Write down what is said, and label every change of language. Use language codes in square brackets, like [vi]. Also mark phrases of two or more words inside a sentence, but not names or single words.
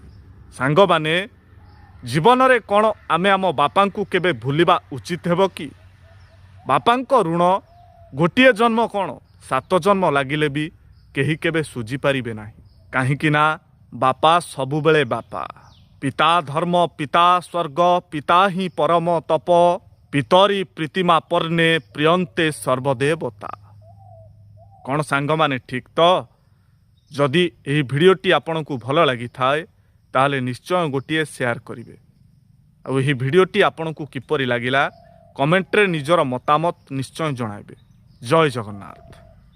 [or] ସାଙ୍ଗ ମାନେ ଜୀବନ ରେ କଉଣ ଆମେ ଆମ ବାପାଙ୍କୁ କେବେ ଭୁଲିବା ଉଚିତ ହେବ କି? ବାପାଙ୍କ ଋଣ ଗୋଟିଏ ଜନ୍ମ କଉଣ 7 ଜନ୍ମ ଲାଗିଲେ ବି କେହି କେବେ ସୁଝି ପାରିବେ ନାହିଁ। କାହିଁକି ନା ବାପା ସବୁବେଳେ ବାପା। [sa] पिता धर्म पिता स्वर्ग पिता ही परम तप पितरी प्रीतिमा पर्णे प्रियंते सर्वदेवता। [or] କଉଣ ସାଙ୍ଗ ମାନେ ଠିକ ତ ଯଦି ଏହି ଭିଡିଓଟି ଆପଣଙ୍କୁ ଭଲ ଲାଗି ଥାଏ ତାହାହେଲେ ନିଶ୍ଚୟ ଗୋଟେ ସେୟାର କରିବେ। ଆଉ ଏହି ଭିଡିଓଟି ଆପଣଙ୍କୁ କିପରି ଲାଗିଲା କମେଣ୍ଟ ରେ ନିଜର ମତାମତ ନିଶ୍ଚୟ ଜଣାଇବେ। ଜୟ ଜଗନ୍ନାଥ।